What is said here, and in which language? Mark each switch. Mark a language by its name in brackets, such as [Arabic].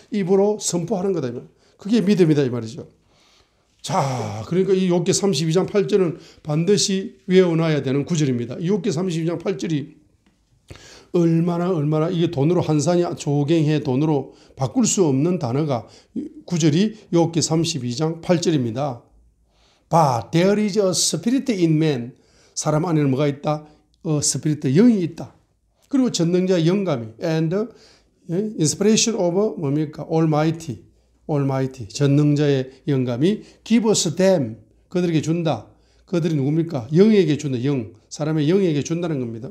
[Korean] 입으로 선포하는 거다. 그게 믿음이다 이 말이죠. 자, 그러니까 이 욥기 32장 8절은 반드시 외워놔야 되는 구절입니다. 이 욥기 32장 8절이 얼마나 이게 돈으로 한산이 조갱해 돈으로 바꿀 수 없는 단어가 구절이 욥기 32장 8절입니다. [English] But there is a spirit in man. [Korean] 사람 안에는 뭐가 있다? spirit, 영이 있다. 그리고 전능자의 영감이 [English] and inspiration of [Korean] 뭡니까? Almighty, 전능자의 영감이 [English] give us them, [Korean] 그들에게 준다. 그들이 누굽니까? 영에게 준다. 영, 사람의 영에게 준다는 겁니다.